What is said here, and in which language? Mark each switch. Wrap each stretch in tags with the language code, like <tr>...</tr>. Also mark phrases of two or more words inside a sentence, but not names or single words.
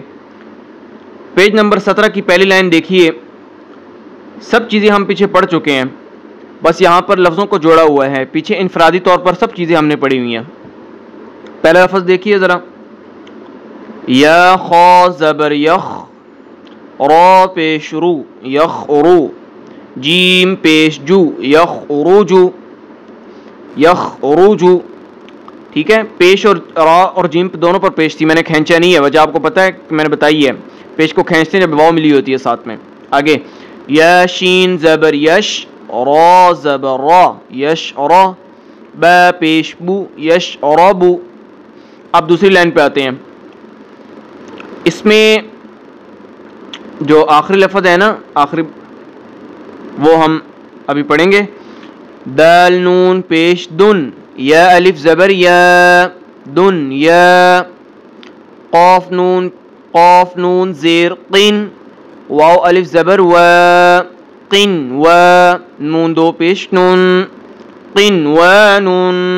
<ur>پیج نمبر 17 کی پہلی لائن دیکھیے۔ سب چیزیں ہم پیچھے پڑھ چکے ہیں، بس یہاں پر لفظوں کو جوڑا ہوا ہے۔ پیچھے انفرادی طور پر سب چیزیں ہم نے پڑھی ہوئی ہیں۔ پہلا لفظ دیکھیے ذرا، یا خا زبر یخ، را پیش رو یخ رو، جیم پیش جو یخ روجو یخ روجو۔ ٹھیک ہے، پیش اور را اور جیم دونوں پر پیش تھی، میں نے کھینچا نہیں ہے، وجہ آپ کو پتہ ہے، میں نے بتائی ہے، پیش کو کھینچتے ہیں جب واو ملی ہوتی ہے ساتھ میں۔ آگے، یا شین زبر یش، را زبر را یش را، با پیش بو یش را بو۔ اب دوسری لائن پہ آتے ہیں۔ اس میں جو آخری لفظ ہے نا، آخری وہ ہم ابھی پڑھیں گے۔ دال نون پیش دن، یا الف زبر یا دن یا، قاف نون زیر قن، واو الف زبر و قن و، نون دو پیش نون، قن و نون۔</ur>